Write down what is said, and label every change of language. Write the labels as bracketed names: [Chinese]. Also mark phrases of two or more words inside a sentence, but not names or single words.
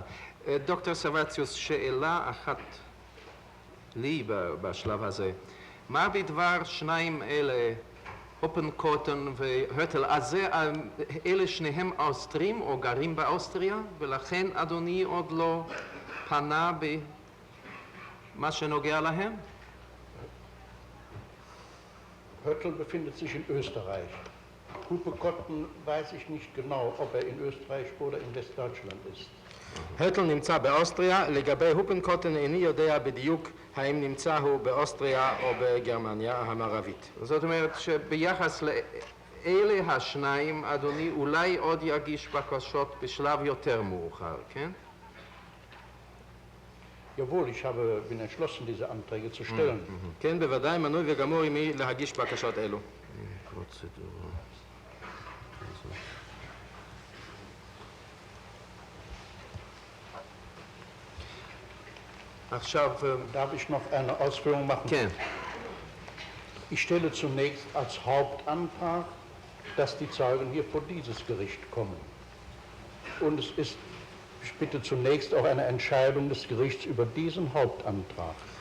[Hebrew] דוקטור סרבציוס, שאלה אחת לי בשלב הזה. מה בדבר שניים אלה, הופנקוטן והרטל, אז אלה שניהם אוסטרים או גרים באוסטריה, ולכן אדוני עוד לא פנה במה שנוגע להם? [German] Hörtl befindet sich in Österreich. Hupe-Kotten weiß ich nicht genau, ob er in Österreich oder in Westdeutschland ist. [Hebrew] הרטל נמצא באוסטריה, לגבי הופנקוטן איני יודע בדיוק האם נמצא הוא באוסטריה או בגרמניה המערבית. זאת אומרת שביחס לאלה השניים, אדוני אולי עוד יגיש בקשות בשלב יותר מאוחר, כן? [German] Jawohl, ich bin entschlossen, diese Anträge zu stellen. [Hebrew] כן, בוודאי מנוי וגמור עמי להגיש בקשות אלו. פרוצדורה. עכשיו, [German] Darf ich noch eine Ausführung machen? [Hebrew] כן. [German] Ich stelle zunächst als Hauptantrag, dass die Zeugen hier vor dieses Gericht kommen. Und es ist, ich bitte zunächst auch eine Entscheidung des Gerichts über diesen Hauptantrag.